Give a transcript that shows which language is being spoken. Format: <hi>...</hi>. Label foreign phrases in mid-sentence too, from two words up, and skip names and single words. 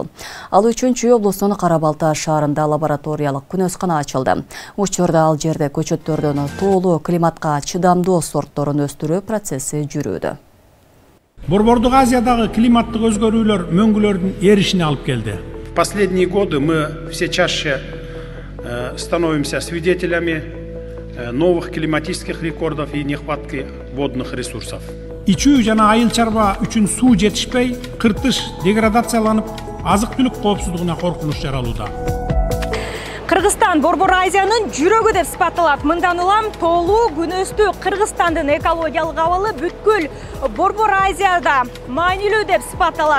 <ky>Ал үчүн Чүй облусунун Кара-Балта шаарында лабораториялык күнөскана ачылды. Учурда ал жерде көчөттөрдүн тоолуу климатка чыдамдуу сортторун өстүрүү процесси жүрүүдө. Борбордук Азиядагы климаттык өзгөрүүлөр мөңгүлөрдүн эришине алып келди.</ky> <ru>В последние годы мы все чаще становимся свидетелями новых климатических рекордов и нехватки водных ресурсов.</ru> <ky>Ичүү жана айыл чарба үчүн суу жетишпей, кыртыш деградацияланып, азык-түлүк коопсуздугуна коркунуч жаралууда. Кыргызстан Борбор Азиянын жүрөгү деп сыпатталат. Мындан улам толуу күнөстүү Кыргызстандын экологиялык абалы бүткүл Борбор Азияда маанилүү деп сыпатталат.</ky>